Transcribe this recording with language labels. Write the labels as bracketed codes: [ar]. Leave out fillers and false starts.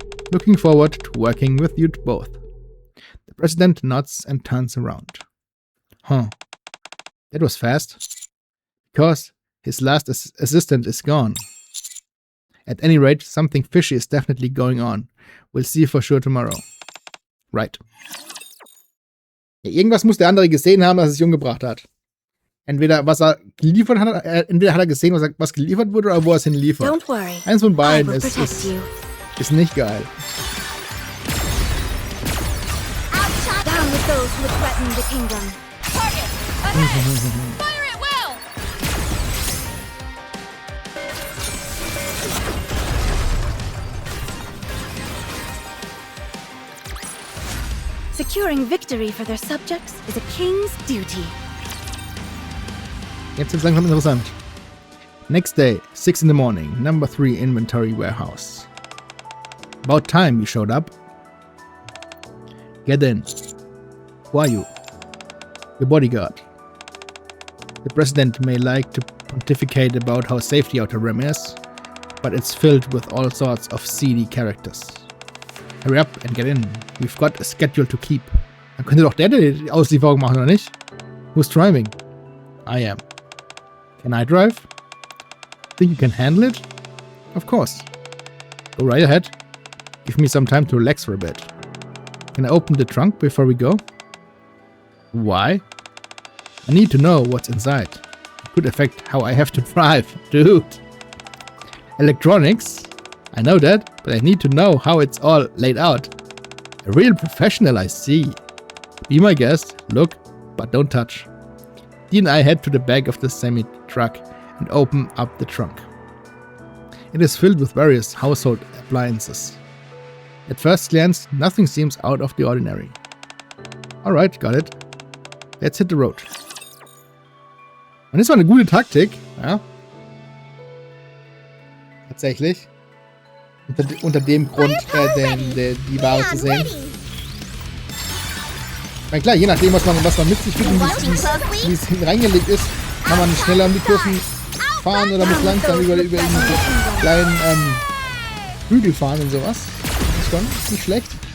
[en] Looking forward to working with you both. The president nods and turns around. Huh. That was fast. Because his last assistant is gone. At any rate, something fishy is definitely going on. We'll see for sure tomorrow. Right. [de] Ja, irgendwas muss der andere gesehen haben, dass er sich umgebracht hat. Entweder was er geliefert hat, entweder hat er gesehen, was geliefert wurde, oder wo er es hinliefert. [en] Don't worry. [de] Eins von beiden [en] I will [de] ist nicht geil. [en] Down with those who would threaten the kingdom. Target! Ahead! Fire at will! Securing victory for their subjects is a king's duty. [de] Jetzt wird's langsam interessant. [en] Next day, 6 in the morning, number 3 inventory warehouse. About time you showed up. Get in. Who are you? Your bodyguard. The president may like to pontificate about how safe the Outer Rim is, but it's filled with all sorts of seedy characters. Hurry up and get in. We've got a schedule to keep. [de] Dann könnte doch der die Auslieferung machen, oder nicht? [en] Who's driving? I am. Can I drive? Think you can handle it? Of course. Go right ahead. Give me some time to relax for a bit. Can I open the trunk before we go? Why? I need to know what's inside. It could affect how I have to drive, dude. Electronics? I know that, but I need to know how it's all laid out. A real professional, I see. Be my guest, look, but don't touch. Dee and I head to the back of the semi-truck and open up the trunk. It is filled with various household appliances. At first glance, nothing seems out of the ordinary. Alright, got it. Let's hit the road. [de] Und das war eine gute Taktik, ja. Tatsächlich. Unter dem Grund, die Ware zu sehen. Ich meine, klar, je nachdem, was man mit sich fühlt und wie es hinten reingelegt ist, kann man schneller um die Kurven fahren oder muss langsam über die kleinen Hügel fahren und sowas. Das ist schon nicht schlecht.